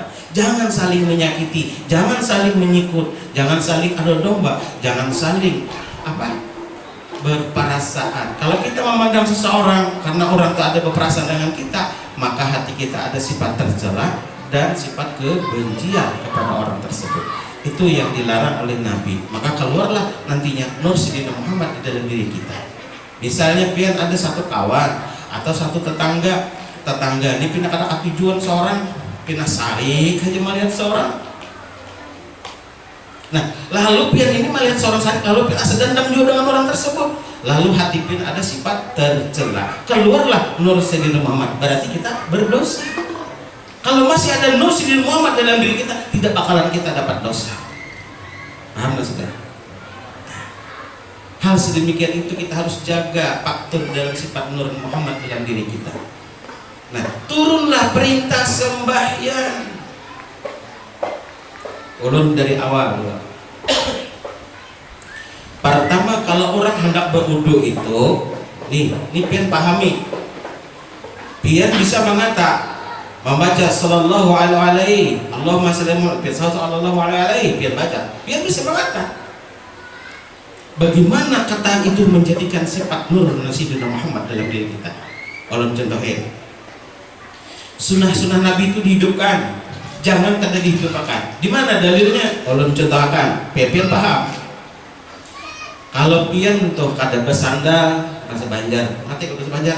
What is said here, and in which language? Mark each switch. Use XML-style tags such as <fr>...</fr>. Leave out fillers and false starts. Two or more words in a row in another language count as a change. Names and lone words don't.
<id>Jangan saling menyakiti, jangan saling menyikut, jangan saling adu domba, jangan saling berperasaan. Kalau kita memandang seseorang karena orang itu ada berperasaan dengan kita, maka hati kita ada sifat tercela dan sifat kebencian kepada orang tersebut. Itu yang dilarang oleh Nabi. Maka keluarlah nantinya Nur Sayyidina Muhammad di dalam diri kita.</id> <bjn>Misalnya pian ada satu kawan atau satu tetangga ini pindah kada tujuan seorang, pindah sarik aja melihat seorang. Nah, lalu pian ini melihat seorang sarik, lalu pian asa dendam juga dengan orang tersebut. Lalu hati pian ada sifat tercela. Keluarlah Nur Sayyidina Muhammad.</bjn> <id>Berarti kita berdosa. Kalau masih ada nur Sayyidina Muhammad dalam diri kita, tidak bakalan kita dapat dosa. Paham nggak saudara? Hal sedemikian itu kita harus jaga faktor dalam sifat nur Muhammad dalam diri kita. Nah, turunlah perintah sembahyang.</id> <bjn>Ulun dari awal. Pertama, kalau orang hendak berwudu itu, nih pian pahami. Pian bisa mengata, membaca</bjn> <ar>صلى الله عليه, اللهم صل صلى الله عليه,</ar> <bjn>pian baca. Pian bisa mengata.</bjn> <id>Bagaimana kata itu menjadikan sifat nur Sayyidina Muhammad dalam diri kita?</id> <bjn>Ulun contohin.</bjn> <id>Sunnah-sunnah Nabi itu dihidupkan, jangan kata dihidupkan. Di mana dalilnya?</id> <bjn>Ulun contohkan, pian paham. Kalau pian tuh kada bersandar bahasa Banjar, ngerti kalau bahasa Banjar?</bjn>